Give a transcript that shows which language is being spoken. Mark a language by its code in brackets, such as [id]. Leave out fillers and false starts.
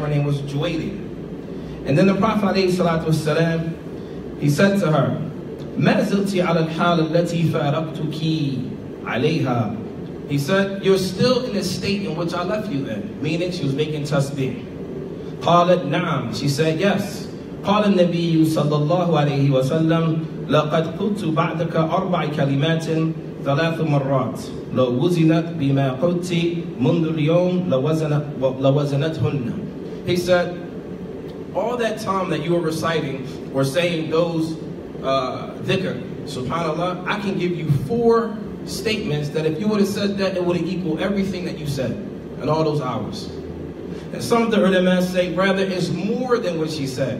[en] Her name was Juwayriya. And then the Prophet ﷺ, he said to her, [ar] مَا زِلْتِ عَلَى الْحَالِ الَّتِي فَارَقْتُكِ عَلَيْهَا. [en] He said, you're still in the state in which I left you in. Meaning she was making tasbih. [ar] قالت نعم. [en] She said, yes. [ar] قال النبي صلى الله عليه وسلم لقد قلت بعدك 4 كلمات 3 مرات لو وزنت بما قلت منذ اليوم لوزنتهن. [en] He said, all that time that you were reciting or saying those dhikr, subhanallah, I can give you 4 statements that if you would have said that, it would have equaled everything that you said in all those hours. And some of the ulama say, rather, it's more than what she said.